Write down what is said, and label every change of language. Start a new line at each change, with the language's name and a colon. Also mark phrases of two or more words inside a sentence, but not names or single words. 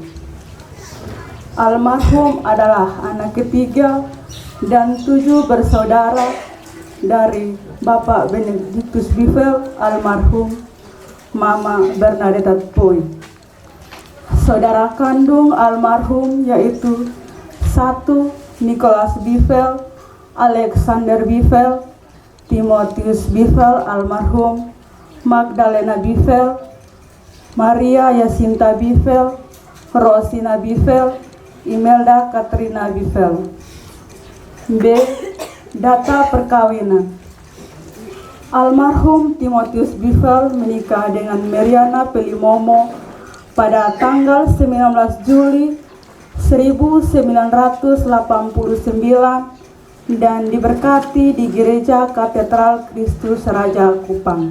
Indonesian: Almarhum adalah anak ketiga dan 7 bersaudara dari Bapak Benedictus Bifel, almarhum Mama Bernadetta Poi. Saudara kandung almarhum yaitu 1. Nicholas Bifel, Alexander Bifel, Timotius Bifel, almarhum Magdalena Bifel, Maria Yasinta Bifel, Rosina Bifel, Imelda Katrina Bifel. B. Data perkawinan. Almarhum Timotius Bifel menikah dengan Mariana Pelimomo pada tanggal 19 Juli 1989 dan diberkati di Gereja Katedral Kristus Raja Kupang.